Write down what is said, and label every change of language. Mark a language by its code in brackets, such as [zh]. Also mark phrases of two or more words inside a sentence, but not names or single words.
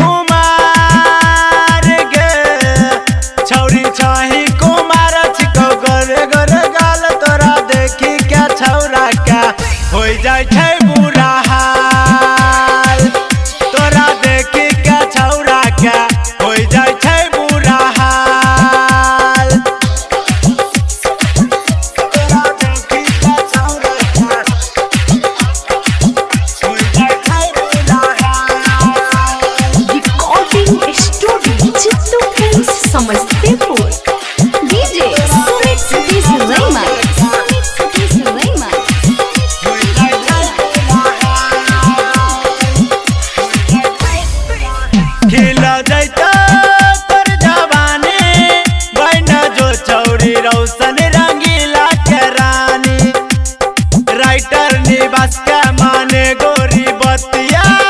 [anp] कुमार गे छौरी चाही कुमार छिको गोरे गोरे गाल तोरा देखी क्या छौरा क्या हो जाय छै बुरा हाल तोरा देखी क्या छौरा क्या हो जाय छै बुरा हाल तोरा देखी क्या छौरा क्या हो जाय छै बुरा हाल [en] Recording Studio Chittu Films Samastipur. DJ Sumit Satish Rema. Sumit Satish Rema. [anp] खिला जैता तोर जवानी बन जो छौरी रौशन रंगीला के रानी राइटर निवास के माने गोरी बतिया